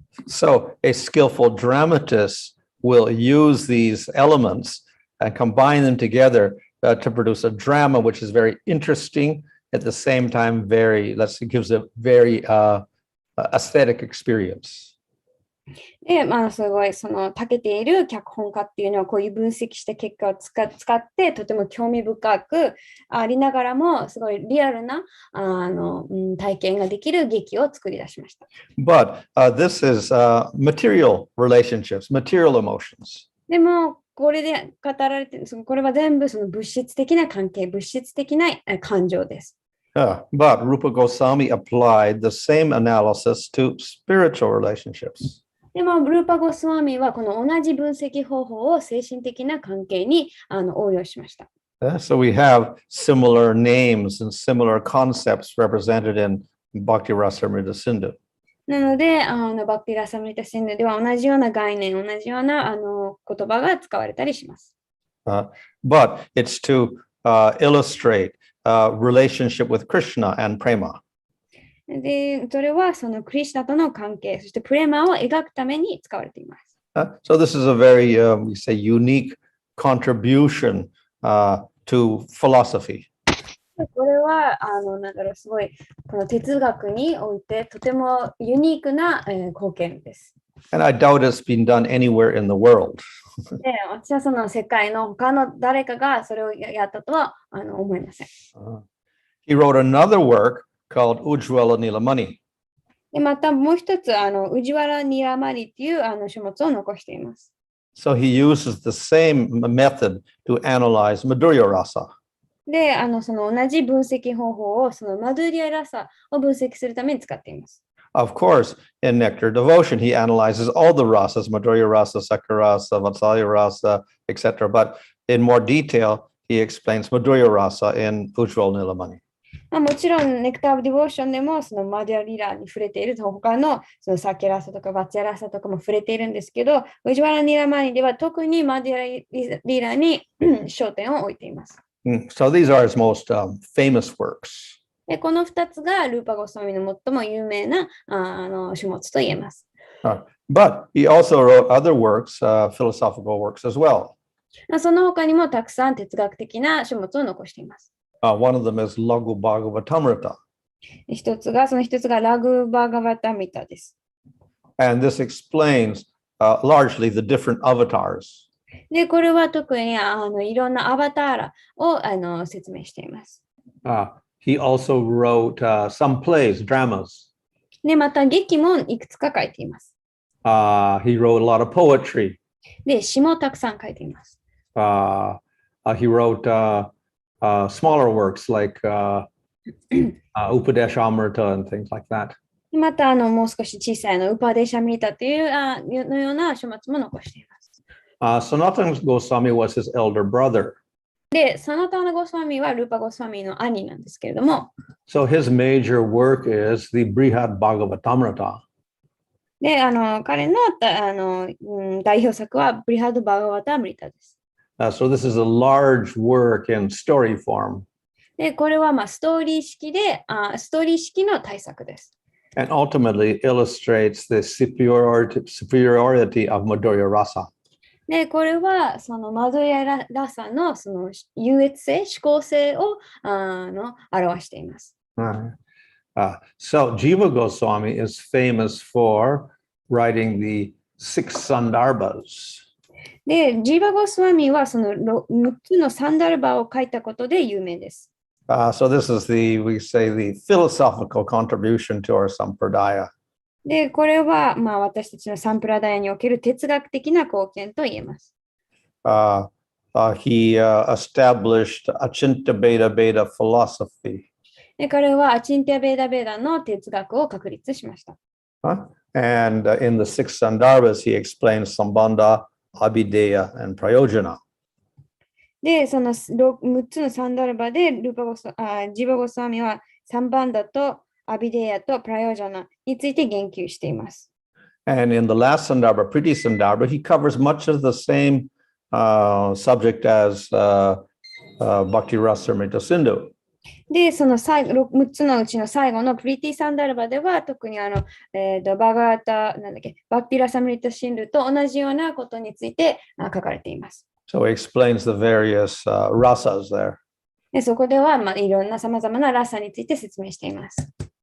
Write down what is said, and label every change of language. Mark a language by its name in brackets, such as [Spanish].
[English] So a skillful dramatist will use these elements and combine them together to produce a drama which is very interesting, at the same time gives a very aesthetic experience. [Japanese] で、すごい長けている脚本家っていうのはこういう分析した結果を使ってとても興味深くありながらもすごいリアルな体験ができる劇を作り出しました。 [English] But this is material relationships, material emotions. [Japanese] でもこれで語られているこれは全部その物質的な関係、物質的な感情です。 [English] But Rupa Goswami applied the same analysis to spiritual relationships. [Japanese] でもルーパ・ゴスワミはこの同じ分析方法を精神的な関係に応用しました。 [English] So we have similar names and similar concepts represented in Bhakti Rasamrita Sindhu. [Japanese] なので、バクティラサムリタシンドでは同じような概念、同じような言葉が使われたりします。 [English] But it's to illustrate relationship with Krishna and Prema. [Japanese] で、それはそのクリシュナとの関係、そしてプレマを描くために使われています。 [English] So this is a very, we say, unique contribution to philosophy. [Japanese] これはすごいこの哲学においてとてもユニークな貢献です。 [English] And I doubt it's been done anywhere in the world. [Japanese] で、私はその世界の他の誰かがそれをやったとは思いません。 [English] He wrote another work called Ujjwala Nilamani. [Japanese] で、またもう一つウジワラ・ニラマリっていう書物を残しています。 [English] So he uses the same method to analyze Madhurya Rasa. [Japanese] で、その同じ分析方法をそのマドゥリアラサを分析するために使っています。 [English] Of course, in Nectar Devotion, he analyzes all the rasas, Madhurya Rasa, Sakya Rasa, Vatsalya Rasa, etc. But in more detail, he explains Madhurya Rasa in Ujjwal Nilamani. [Japanese] もちろん、ネクター・オブ・ディボーションでもそのマディア・リラに触れている他のそのサケラサとかバツヤラサとかも触れているんですけど、ウジワラ・ニラマニでは特にマディア・リラに焦点を置いています。 [English] So these are his most famous works. [Japanese] でこの2つがルーパ・ゴスワミの最も有名な書物と言えます。 [English] But he also wrote other works, philosophical works as well. [Japanese] その他にもたくさん哲学的な書物を残しています。 [English] One of them is Laghu Bhagavatamrita. [Japanese] その一つがラグバーガバタミタです。 [English] And this explains largely the different avatars. [Japanese] で、これは特にいろんなアバターラを説明しています。 [English] He also wrote some plays, dramas. [Japanese] で、また劇もいくつか書いています。 [English] He wrote a lot of poetry. [Japanese] で、詩もたくさん書いています。 [English] He wrote smaller works like Upadesh Amrita and things like that. [Japanese] またもう少し小さいウパデシャミータというのような書物も残しています。 [English] Sanatana Goswami was his elder brother. [Japanese] で、サナタナゴスワミはルーパゴスワミの兄なんですけれども、 [English] So his major work is the Brihad Bhagavatamrita. [Japanese] で、彼の代表作はブリハド・バガワタ・アムリタです。 [English] So this is a large work in story form. [Japanese] で、これはストーリー式の大作です。 [English] And ultimately illustrates the superiority of Madhurya Rasa. [Japanese] で、これはそのマドゥヤラサのその優越性、思考性を表しています。 [English] So Jiva Goswami is famous for writing the 6 Sandarbhas. [Japanese] で、ジーバゴスワミはその6つのサンダルバを書いたことで有名です。 [English] So this is we say the philosophical contribution to our Sampradaya. [Japanese] で、これは私たちのサンプラダヤにおける哲学的な貢献と言えます。 [English] He established Achinta Beda Beda philosophy. [Japanese] で、彼はアチンティア・ベーダ・ベーダの哲学を確立しました。 [English] And in the 6 Sandarbhas, he explains Sambandha, Abhideya, and Prayojana. [Japanese] で、その6つのサンダルバでジーバゴスワミはサンバンダとアビデヤとプラヨジャナについて言及しています。 [English] And in the last Sandarbha, Priti Sandarbha, he covers much of the same subject as Bhakti Rasamrita Sindhu. [Japanese] で、その6つのうちの最後のプリティサンダルバでは特にバガータ、バクティラサムリタシンルと同じようなことについて書かれています。 [English] So he explains the various rasas there. [Japanese] で、そこではいろんな様々なラサについて説明しています。